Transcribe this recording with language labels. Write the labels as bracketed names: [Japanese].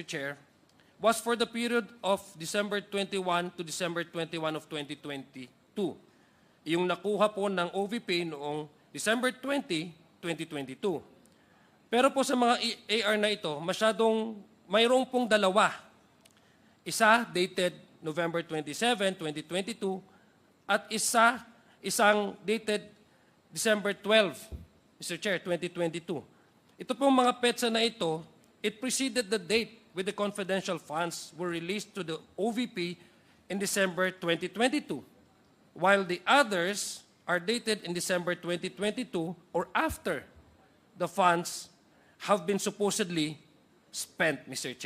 [English] Chair, was for the period of December 21 to December 21 of 2022. [Filipino] Yung nakuha po ng OVP noong December 20, 2022. Pero po sa mga AR na ito, mayroong pong dalawa. Isa dated November 27, 2022 at isang dated December 12, Mr. [English] Chair, 2022. [Filipino] Ito pong mga petsa na ito, [English] it preceded the date with the confidential funds were released to the OVP in December 2022, while the others are dated in December 2022 or after the funds have been supposedly spent, Mr.